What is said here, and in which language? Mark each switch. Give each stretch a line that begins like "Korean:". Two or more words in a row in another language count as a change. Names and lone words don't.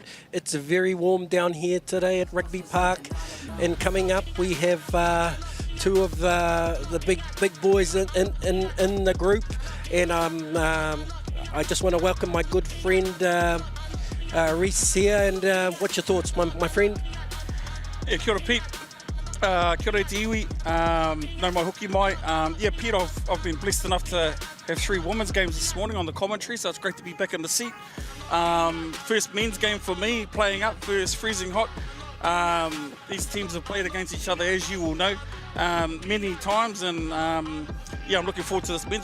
English: It's very warm down here today at Rugby Park, and coming up we have two of the big boys in the group, and I just want to welcome my good friend Reese here. And what's your thoughts, my friend? Yeah,
Māori: kia ora, Pete. Kia ora te iwi. No mai hoki mai.
English: Yeah, Pete, I've been blessed enough to have 3 women's games this morning on the commentary, so it's great to be back in the seat. First men's game for me, playing up first, freezing hot. These teams have played against each other, as you all know, many times, and yeah, I'm looking forward to this men's.